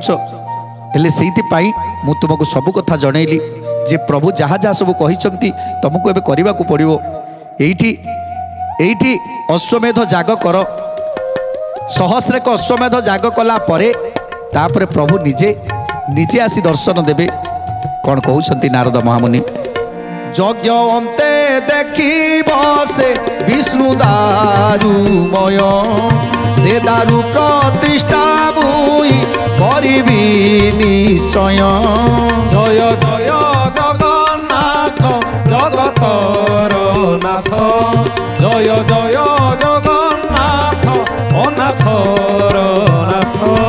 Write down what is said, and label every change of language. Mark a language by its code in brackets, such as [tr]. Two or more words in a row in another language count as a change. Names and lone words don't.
[or] ହେଲେ ସେଇଥିପାଇଁ ମୁଁ ତୁମକୁ ସବୁ କଥା ଜଣେଇଲି ଯେ ପ୍ରଭୁ ଯାହା ଯାହା ସବୁ କହିଛନ୍ତି ତୁମକୁ ଏବେ କରିବାକୁ ପଡ଼ିବ। ଏଇଠି ଅଶ୍ୱମେଧ ଯାଗ କର ସହସ୍ରେକ ଅଶ୍ୱମେଧ ଯାଗ କଲା ପରେ ତାପରେ ପ୍ରଭୁ ନିଜେ ଆସି ଦର୍ଶନ ଦେବେ। କ'ଣ କହୁଛନ୍ତି ନାରଦ ମହାମୁନି ଯଜ୍ଞ ଅନ୍ତେ ଦେଖିବ ସେ ବିଷ୍ଣୁ ଦାରୁମୟ ସେ ଦାରୁ ପ୍ରତିଷ୍ଠା ମୁଇ କରିବି ନିଶ୍ଚୟ ଜୟ ଜୟ ଜଗନ୍ନାଥ ଜୟ ଜୟ ଜଗନ୍ନାଥ ଅନାଥର ନାଥ